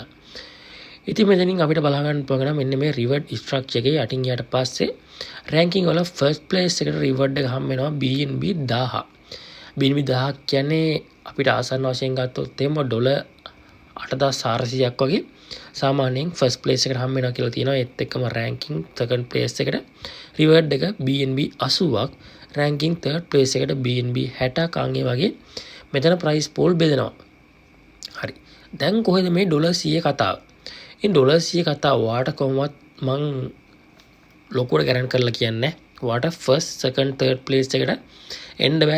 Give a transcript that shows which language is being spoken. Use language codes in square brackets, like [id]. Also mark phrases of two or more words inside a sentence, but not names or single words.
[si] ඉතින් මෙතනින් අපිට බලා ගන්න පුළුවන් මෙන්න මේ [en] reward structure [si] එකේ යටින් ගියාට පස්සේ ranking වල [en] first place [si] එකට reward එක හම්බ වෙනවා BNB 1000. BNB 1000 කියන්නේ අපිට ආසන්න වශයෙන් ගත්තොත් එහෙම ඩොලර් 8400ක් වගේ සාමාන්‍යයෙන් [en] first place [si] එකට හම්බ වෙනවා කියලා තියෙනවා. ඒත් එක්කම [en] ranking second place [si] එකට reward එක BNB 80ක්, [en] ranking third place [si] එකට BNB 60ක් අංගේ වගේ මෙතන [en] price pool [si] බෙදෙනවා. හරි. දැන් කොහෙද මේ ඩොලර් 100 කතාව? ඉතින් ඩොලර් 100 කතා ඔයාට කොහොමවත් මං ලොකුවට ගැරන්ටි කරලා කියන්නේ ඔයාට [en] first second third place [si] එකට එන්න බෑ.